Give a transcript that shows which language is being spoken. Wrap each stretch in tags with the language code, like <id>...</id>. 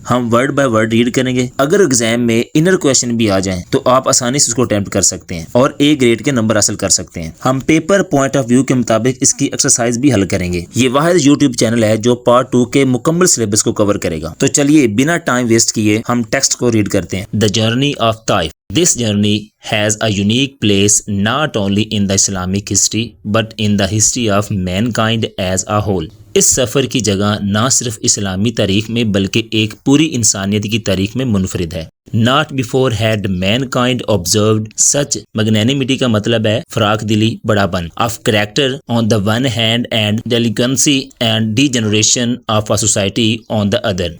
<ur>ہم word by word red کریں گے، اگر ایگزام میں انر کویشچن بھی آ جائیں تو آپ آسانی سے اس کو اٹیمپٹ کر سکتے ہیں اور اے گریڈ کے نمبر حاصل کر سکتے ہیں۔ ہم پیپر پوائنٹ آف ویو کے مطابق اس کی ایکسرسائز بھی حل کریں گے۔ یہ واحد یوٹیوب چینل ہے جو پارٹ 2 کے مکمل سلیبس کو کور کرے گا۔ تو چلیے بنا ٹائم ویسٹ کیے ہم ٹیکسٹ کو ریڈ کرتے ہیں۔</ur> <en>The journey of Taif. This journey has a unique place not only in the Islamic history but in the history of mankind as a whole.</en> <ur>اس سفر کی جگہ نہ صرف اسلامی تاریخ میں بلکہ ایک پوری انسانیت کی تاریخ میں منفرد ہے۔</ur> <en>Not before had mankind observed such magnanimity</en> <ur>کا مطلب ہے فراخ دلی، بڑا پن</ur> <en>of character on the one hand and delinquency and degeneration of a society on the other.</en>